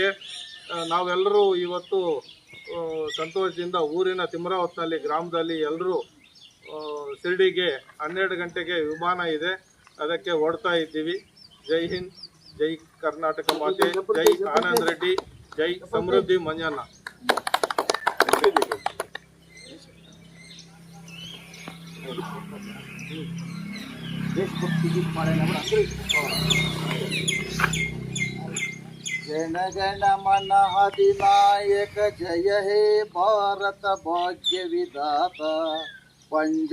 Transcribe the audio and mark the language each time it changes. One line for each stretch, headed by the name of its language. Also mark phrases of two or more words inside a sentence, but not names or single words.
Kannada: ನಾವೆಲ್ಲರೂ ಇವತ್ತು ಸಂತೋಷದಿಂದ ಊರಿನ ತಿಮ್ರಾವತ್ನಲ್ಲಿ ಗ್ರಾಮದಲ್ಲಿ ಎಲ್ಲರೂ ಶಿರಡಿಗೆ 12 ಗಂಟೆಗೆ ವಿಮಾನ ಇದೆ, ಅದಕ್ಕೆ ಹೊರಡ್ತಾ ಇದ್ದೀವಿ. ಜೈ ಹಿಂದ್, ಜೈ ಕರ್ನಾಟಕ ಮಾತೆ, ಜೈ ಆನಂದ್ ರೆಡ್ಡಿ, ಜೈ ಸಮೃದ್ಧಿ ಮಂಜಣ್ಣ.
Bangla: जन गण मन अधिनायक जय हे भारत भाग्य विधाता पंजाब